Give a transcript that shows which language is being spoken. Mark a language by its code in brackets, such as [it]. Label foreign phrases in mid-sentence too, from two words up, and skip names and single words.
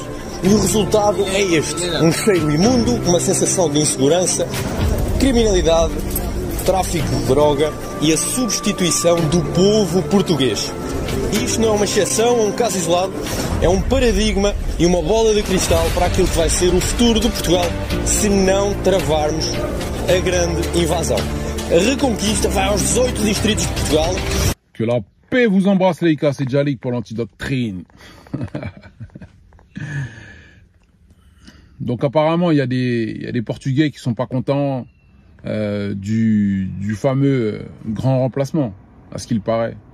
[pt] E o resultado é este: um cheiro imundo, uma sensação de insegurança, criminalidade, tráfico de droga e a substituição do povo português. Isto não é uma exceção, é um caso isolado, é um paradigma e uma bola de cristal para aquilo que vai ser o futuro de Portugal se não travarmos a grande invasão. A reconquista vai aos 18 distritos de Portugal. [fr] Que la paix vous embrasse les gars, c'est Jalik pour l'antidoctrine. Donc apparemment il y a des Portugais qui sont pas contents du fameux grand remplacement, à ce qu'il paraît.